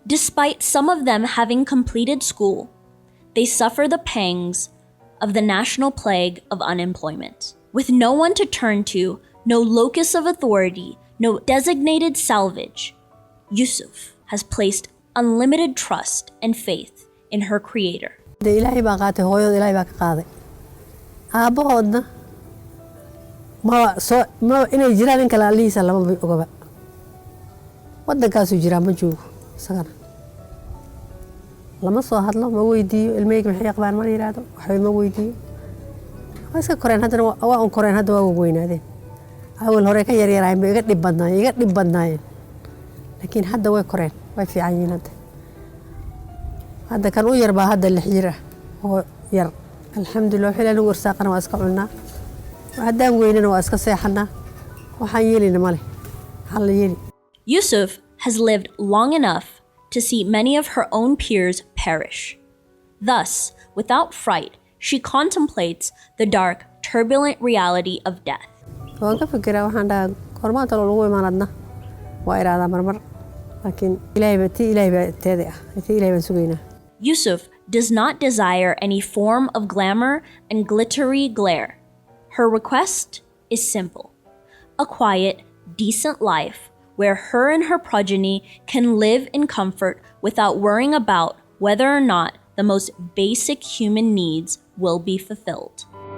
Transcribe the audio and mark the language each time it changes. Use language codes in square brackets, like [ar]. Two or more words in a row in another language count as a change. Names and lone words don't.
[en] Despite some of them having completed school, they suffer the pangs of the national plague of unemployment. With no one to turn to, no locus of authority, no designated salvage, Yusuf has placed unlimited trust and faith in her creator. [so] dee ilaahay baa qaatay hooyada ilaahay baa ka qaaday aabbahoodna maba inay jiraan in kale allihiisa lama ogaba waddankaasuu jiraa ma joogo isagana lama soo hadlo ma weydiiyo ilmeyga maxay qabaan ma yidhaahdo waxba ma weydiiyo waa iska koreen haddana waa un koreen hadda waa weynaadeen awal hore ka yaryaraayeen ba iga dhib badnaayeen laakiin hadda way koreen way fiican yihiin hadda kan u yar baa hadda 6 jir ah oo yar alxamdulillah wixii lagu irsaaqana waa iska cunaa haddaan weynana waa iska seexanaa waxaan yeelina male hal yeeli. [en] Yusuf has lived long enough to see many of her own peers perish. Thus, without fright, she contemplates the dark, turbulent reality of death. [so] waan ka fikiraa waxaan dhahaa kormaanta lagu imaanadna waa iraadaa marmar laakiin ilaahay baa teeda ah ilaahay baan sugaynaa. [en] Yusuf does not desire any form of glamour and glittery glare. Her request is simple: a quiet, decent life where her and her progeny can live in comfort without worrying about whether or not the most basic human needs will be fulfilled.